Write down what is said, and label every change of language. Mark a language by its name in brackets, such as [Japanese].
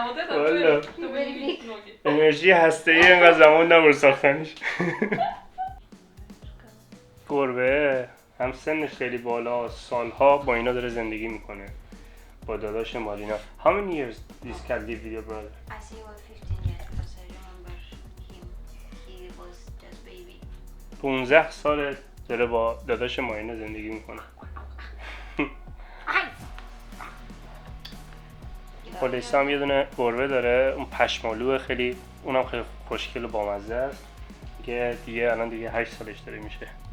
[Persian] والا انرژی هسته‌ای اینقدر زمان نبرد ساختنش. گربه هم سنش خیلی بالا، سالها با اینا داره زندگی میکنه، با داداش مارینا. [English] How many years this cat live with your brother? I say about 15 years because I remember him. He was just baby. [Persian] 15 سال داره با داداش مارینا زندگی میکنه. پلیسا هم یه دونه گربه داره، اون پشمالوه، خیلی اونم خیلی خوشگل و بامزه است که دیگه الان دیگه 8 سالش داره میشه.